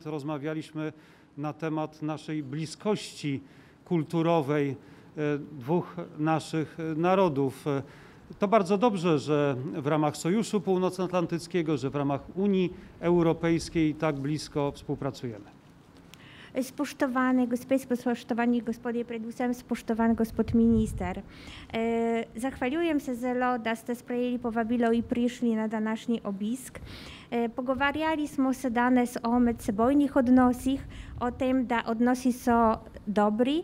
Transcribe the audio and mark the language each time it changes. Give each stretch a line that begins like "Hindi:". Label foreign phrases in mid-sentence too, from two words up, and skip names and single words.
Polish: Rozmawialiśmy na temat naszej bliskości kulturowej dwóch naszych narodów. To bardzo dobrze, że w ramach Sojuszu Północnoatlantyckiego, że w ramach Unii Europejskiej tak blisko współpracujemy.
Slovenian: Spoštovane gospe, spoštovani gospodje, predvsem spoštovan gospod minister. Zahvaljujem se zelo, da ste sprejeli povabilo in prišli na današnji obisk. Pogovarjali smo se danes o medsebojnih odnosih, o tem, da odnosi so dobri.